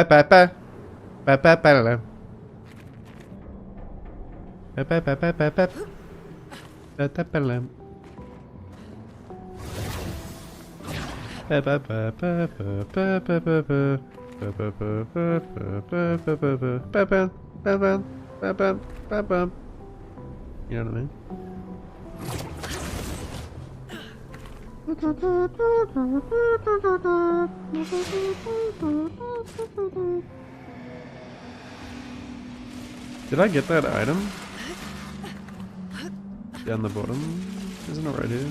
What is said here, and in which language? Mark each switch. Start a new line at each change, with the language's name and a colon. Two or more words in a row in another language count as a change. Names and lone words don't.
English: ba ba ba ba la. Ba ba ba ba ba ba. Ba ba ba la. Ba ba ba ba ba ba ba ba ba. Ba ba ba ba ba ba ba ba. Ba ba ba ba ba ba ba ba. You know what I mean? Did I get that item? Down the bottom? Isn't it right here?